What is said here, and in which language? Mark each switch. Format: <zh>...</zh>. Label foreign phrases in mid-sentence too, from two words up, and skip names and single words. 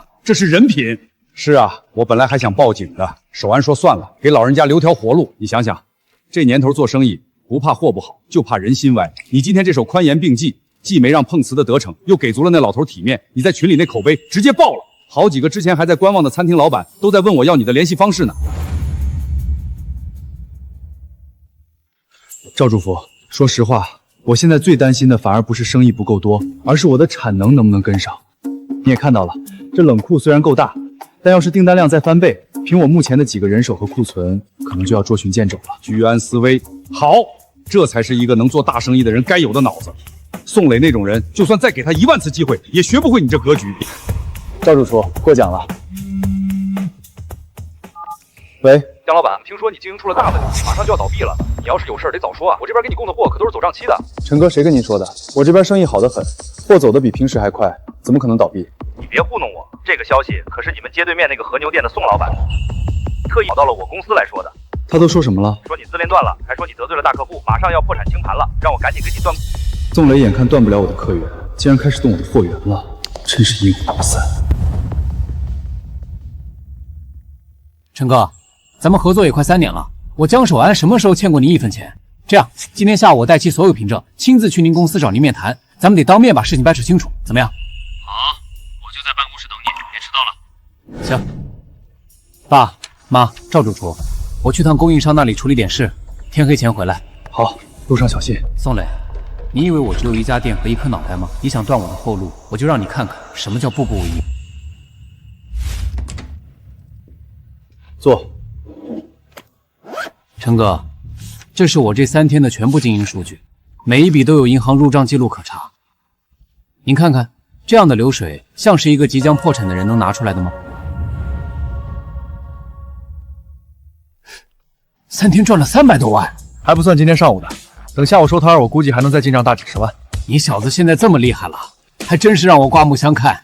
<zh>這是人品。是啊，我本來還想報警的，守安說算了，給老人家留條活路。你想想，這年頭做生意不怕貨不好，就怕人心歪。你今天這手寬嚴並濟，既沒讓碰瓷的得逞，又給足了那老頭體面，你在群裡那口碑直接爆了。好幾個之前還在觀望的餐廳老闆都在問我要你的聯繫方式呢。趙主廚，說實話，我現在最擔心的反而不是生意不夠多，而是我的產能能不能跟上。你也看到了，這冷庫雖然夠大，但要是訂單量再翻倍，憑我目前的幾個人手和庫存，可能就要捉襟見肘了。居安思危，好，這才是一個能做大生意的人該有的腦子。宋磊那種人，就算再給他1萬次機會，也學不會你這格局。趙主廚，過獎了。喂，姜老板，聽說你經營出了大問題，馬上就要倒閉了。你要是有事得早說啊，我這邊給你供的貨可都是走賬期的。陳哥，誰跟您說的？我這邊生意好得很，貨走得比平時還快，怎麼可能倒閉？你別糊弄我，這個消息可是你們街對面那個和牛店的宋老板特意跑到了我公司來說的。他都說什麼了？說你自戀斷了，還說你得罪了大客戶，馬上要破產清盤了，讓我趕緊給你斷。宋磊眼看斷不了我的客源，竟然開始動我的貨源了，真是陰魂不散。陳哥，咱們合作也快3年了，我姜守安什麼時候欠過你1分錢？這樣，今天下午我帶齊所有憑證，親自去您公司找您面談，咱們得當面把事情掰扯清楚，怎麼樣？好，我就在辦公室等你，別遲到了。行。爸媽，趙主廚，我去趟供應商那裡處理點事，天黑前回來。好，路上小心。宋磊，你以為我只有一家店和一顆腦袋嗎？你想斷我的後路，我就讓你看看什麼叫步步為營。坐。陈哥，這是我這3天的全部經營數據，每一筆都有銀行入賬記錄可查。您看看，這樣的流水像是一個即將破產的人能拿出來的嗎？3天賺了300多萬，還不算今天上午的。等下午收攤，我估計還能再進賬大幾十萬。你小子現在這麼厲害了，還真是讓我刮目相看。</zh>